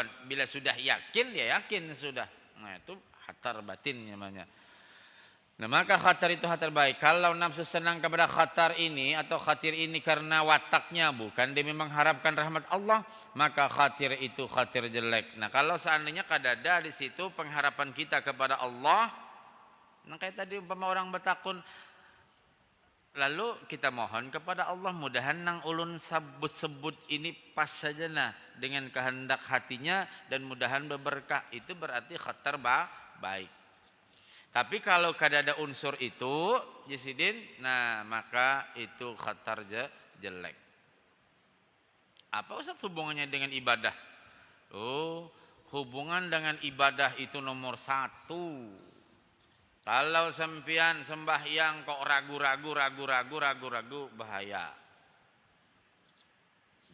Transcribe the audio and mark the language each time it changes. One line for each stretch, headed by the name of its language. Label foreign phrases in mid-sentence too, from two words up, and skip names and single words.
Indonesian: Bila sudah yakin ya yakin sudah. Nah itu khatar batin namanya. Nah maka khatar itu khatar baik. Kalau nafsu senang kepada khatar ini atau khatir ini karena wataknya bukan dia memang harapkan rahmat Allah, maka khatir itu khatir jelek. Nah kalau seandainya kadada di situ pengharapan kita kepada Allah, nah kayak tadi umpama orang bertakun, lalu kita mohon kepada Allah mudahan nang ulun sebut ini pas saja nah dengan kehendak hatinya dan mudahan berberkah, itu berarti khatar baik. Tapi kalau kada ada unsur itu, jisidin, nah maka itu khatar jelek. Apa Ustaz hubungannya dengan ibadah? Oh, hubungan dengan ibadah itu nomor 1. Kalau sempian sembahyang kok ragu-ragu bahaya.